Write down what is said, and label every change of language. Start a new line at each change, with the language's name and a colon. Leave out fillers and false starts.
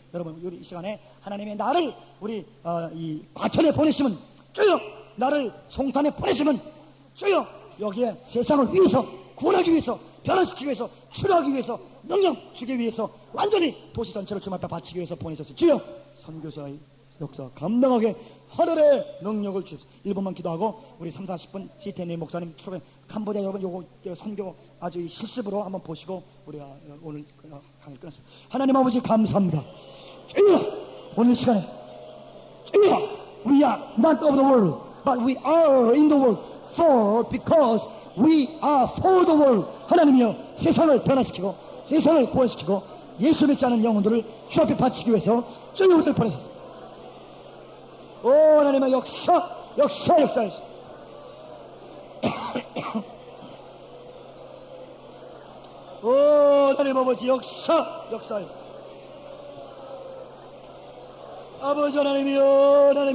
Korean: 여러분 우리 이 시간에 하나님의 나를 우리 이 과천에 보내시면 주여, 나를 송탄에 보내시면 주여, 여기에 세상을 위해서 구원하기 위해서, 변화시키기 위해서, 치료하기 위해서, 능력 주기 위해서, 완전히 도시 전체를 주님 앞에 바치기 위해서 보내셨어요. 주여, 선교사의 역사 감당하게 하늘의 능력을 주십시오. 1분만 기도하고 우리 3, 40분 시테니 목사님 출연 캄보디아 여러분 요거 선교 아주 실습으로 한번 보시고 우리가 오늘 강의를 끝났습니다. 하나님 아버지 감사합니다. 주여, 오늘 시간에 주여,
English: we are not of the world but we are in the world for because we are for the world.
Korean: 하나님이여, 세상을 변화시키고 세상을 구원시키고 예수 믿지 않은 영혼들을 주 앞에 바치기 위해서 주여 우리를 보내셨습니다. 오 하나님의 역사에서 오 하나님 아버지 역사에서 아버지 하나님이여